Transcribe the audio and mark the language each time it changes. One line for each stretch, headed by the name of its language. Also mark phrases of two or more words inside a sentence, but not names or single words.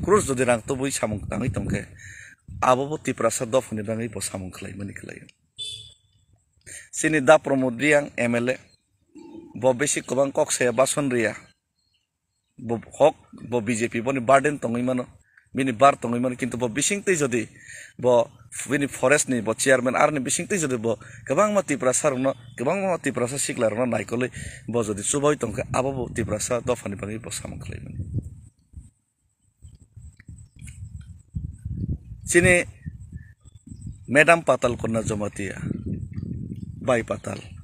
Kok Borok: crores जदि रां तो बइ सामुं ताङै तंके आबो तिप्रासा दफनि बागै ब सामुं खालायमानि खालायो सिनि दा प्रमोद रियां एमएलए ब बेसि गोबां कक्साया बासन रिया ब हक ब बीजेपी बनि बार्डेन तङै मानो bini bar tongi man kintu bo bisingtei jodi bo bini forest ni bo chairman arni bisingtei jodi bo gabang ma tiprasa rokno gabang ma tiprasa sikla rokno naikoli bo jodi suboi tongka abo bo tiprasa dofani bangi bo samung khlaimani chini Madam Patal konna jomatia bai patal